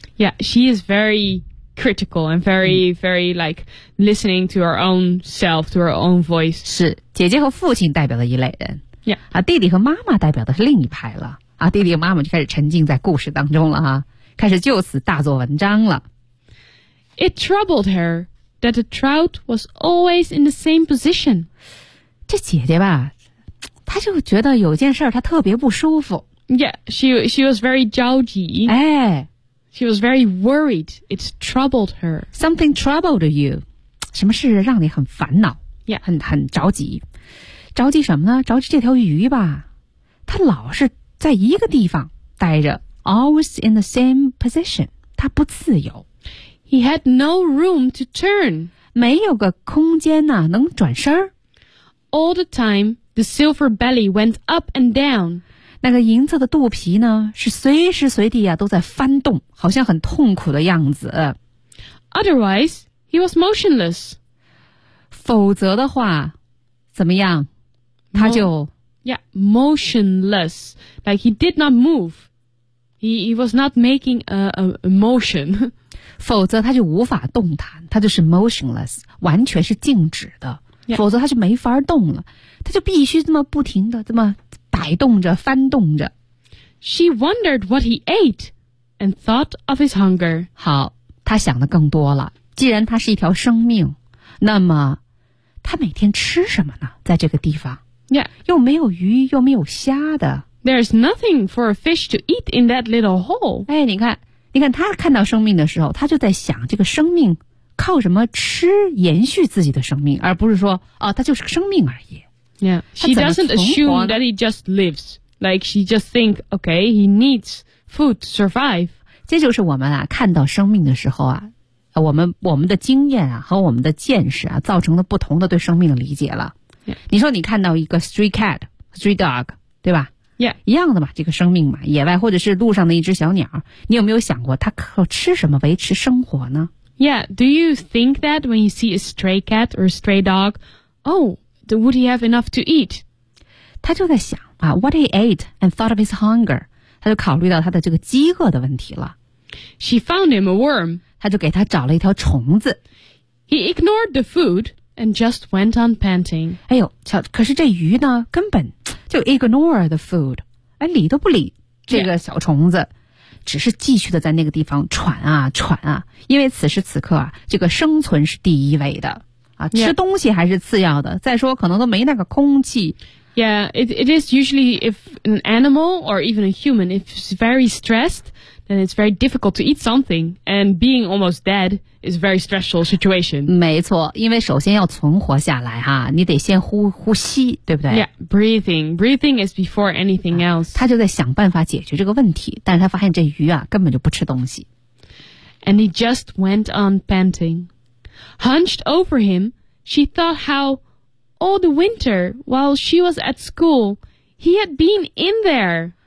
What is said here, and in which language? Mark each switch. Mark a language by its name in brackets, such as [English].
[English] Yeah, she is very critical and very, very like listening to her own self, to her own voice. [Chinese] 是，姐姐和父亲代表的一类人。 [English] Yeah. [Chinese] 啊，弟弟和妈妈代表的是另一派了。啊，弟弟和妈妈就开始沉浸在故事当中了哈，开始就此大做文章了。 [English] It troubled her that the trout was always in the same position. [Chinese] 这姐姐吧，她就觉得有件事她特别不舒服。 [English] Yeah, she was very [Chinese] 着急。哎。 [English] She was very worried. It troubled her. Something troubled you. [Chinese] 什么事让你很烦恼。 [English] Yeah. [Chinese] 很着急。着急什么呢？着急这条鱼吧。它老是在一个地方待着。 [English] Always in the same position. [Chinese] 它不自由。 [English] He had no room to turn. [Chinese] 没有个空间呢、啊、能转身。 [English] All the time, the silver belly went up and down. [Chinese] 那个银色的肚皮呢是随时随地啊都在翻动，好像很痛苦的样子。 [English] Otherwise, he was motionless. [Chinese] 否则的话怎么样他就 [English] Yeah, motionless. Like he did not move. He was not making a motion. [Chinese] 否则他就无法动弹，他就是 motionless, 完全是静止的。 [English] Yeah. [Chinese] 否则他就没法动了，他就必须这么不停的这么摆动着翻动着。 [English] She wondered what he ate and thought of his hunger. [Chinese] 好，他想的更多了。既然他是一条生命，那么他每天吃什么呢？在这个地方。 [English] Yeah. [Chinese] 又没有鱼又没有虾的。 [English] There's nothing for a fish to eat in that little hole. [Chinese] 哎，你看他看到生命的时候，他就在想这个生命靠什么吃延续自己的生命，而不是说啊，他就是个生命而已。 [English] Yeah, she doesn't assume that he just lives. Like, she just thinks, okay, he needs food to survive. [Chinese] 这就是我们啊，看到生命的时候啊，我们的经验啊，和我们的见识啊，造成了不同的对生命的理解了。 [English] Yeah. [Chinese] 你说你看到一个 [English] stray cat, stray dog, [Chinese] 对吧？ [English] Yeah. [Chinese] 一样的嘛，这个生命嘛，野外或者是路上的一只小鸟，你有没有想过它靠吃什么维持生活呢？ [English] Yeah, do you think that when you see a stray cat or a stray dog, would he have enough to eat? [Chinese] 他就在想啊 [English] what he ate and thought of his hunger. [Chinese] 他就考虑到他的这个饥饿的问题了。 [English] She found him a worm. [Chinese] 他就给他找了一条虫子。 [English] He ignored the food and just went on panting. [Chinese] 哎呦瞧，可是这鱼呢根本就 [English] ignore the food. [Chinese] 哎，理都不理这个小虫子、 [English] yeah. [Chinese] 只是继续的在那个地方喘啊喘啊，因为此时此刻啊这个生存是第一位的。啊、吃东西还是次要的、 [English] yeah. [Chinese] 再说可能都没那个空气。 [English] Yeah, it is usually if an animal or even a human, if it's very stressed, then it's very difficult to eat something. And being almost dead is a very stressful situation. [Chinese] 没错，因为首先要存活下来哈，你得先呼吸，对不对？ [English] Yeah, breathing. Breathing is before anything else.、 [Chinese] 啊、他就在想办法解决这个问题，但是他发现这鱼啊，根本就不吃东西。 [English] And he just went on panting. Hunched over him, she thought how all the winter while she was at school, he had been in there.